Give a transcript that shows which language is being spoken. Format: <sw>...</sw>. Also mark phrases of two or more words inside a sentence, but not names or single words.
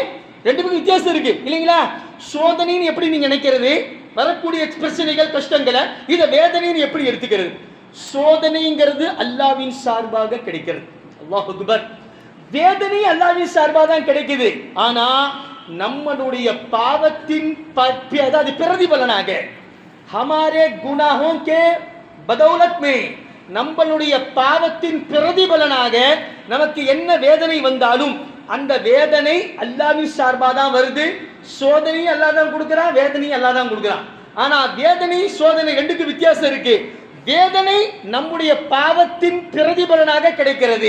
<ta>ரெண்டுக்கும் வித்தியாசம் இருக்கு இல்லைங்களா? சோதனைன்னு எப்படி நீங்க நினைக்கிறது, வரக்கூடிய பிரச்சனைகள், கஷ்டங்களை, இதை வேதனைன்னு எப்படி எடுத்துக்கிறது? சோதனைங்கிறது அல்லாஹ்வின் சார்பாக கிடைக்கிறது.</ta> <ar>الله أكبر.</ar> <ta>வேதனை அல்லாஹ்வின் சார்பாக தான் கிடைக்குது. ஆனா நம்மளுடைய பாவத்தின் அதாவது பிரதிபலனாக,</ta> <hi>हमारे गुनाहों के बदौलत में,</hi> <ta>நம்மளுடைய பாவத்தின் பிரதிபலனாக நமக்கு என்ன வேதனை வந்தாலும் அந்த வேதனை அல்லாஹ்வின் சார்பாக தான் வருது. சோதனை அல்லாஹ் தான் கொடுக்குறான், வேதனை அல்லாஹ் தான் கொடுக்குறான். ஆனா வேதனை சோதனை ரெண்டுக்கு வித்தியாசம் இருக்கு. வேதனை நம்முடைய பாவத்தின் பிரதிபலனாக கிடைக்கிறது.</ta>